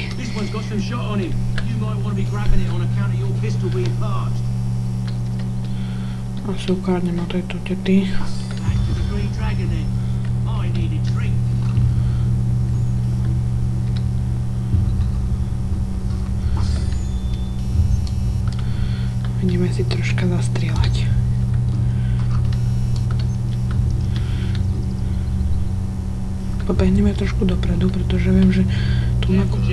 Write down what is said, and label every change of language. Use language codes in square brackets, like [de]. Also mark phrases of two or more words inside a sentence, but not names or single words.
[en] This one's got some shot on him. You might want to be grabbing it on account of your pistol being parched. [sk] Asi ukradnem na tejto tety. [en] Back to the Green Dragon then. I need a drink. [sk] Ideme si troška zastrieľať. Pobehneme trošku dopredu, pretože viem, že tu na...